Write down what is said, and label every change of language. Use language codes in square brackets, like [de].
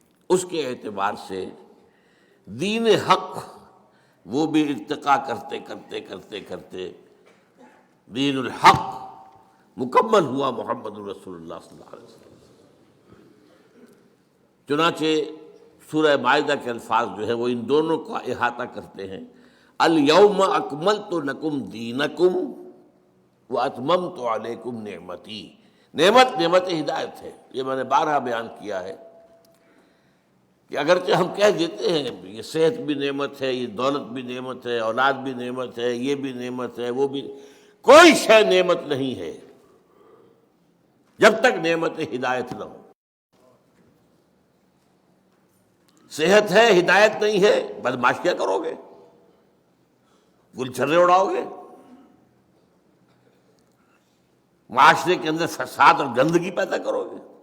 [ur] اس کے اعتبار سے دین حق وہ بھی ارتقا کرتے کرتے کرتے کرتے دین الحق مکمل ہوا محمد رسول اللہ صلی اللہ علیہ وسلم. چنانچہ سورہ مائدہ کے الفاظ جو ہیں وہ ان دونوں کا احاطہ کرتے ہیں. [ar] الیوم اکملت لکم دینکم واتممت علیکم نعمتی. [ur] نعمت ہدایت ہے. یہ میں نے بارہا بیان کیا ہے کہ اگرچہ ہم کہہ دیتے ہیں یہ صحت بھی نعمت ہے، یہ دولت بھی نعمت ہے، اولاد بھی نعمت ہے، یہ بھی نعمت ہے، وہ بھی، کوئی شے نعمت نہیں ہے جب تک نعمت ہدایت نہ ہو۔ صحت ہے، ہدایت نہیں ہے، بدماش کیا کرو گے؟ گل چھرے اڑاؤ گے؟ معاشرے کے اندر فساد اور گندگی پیدا کرو گے؟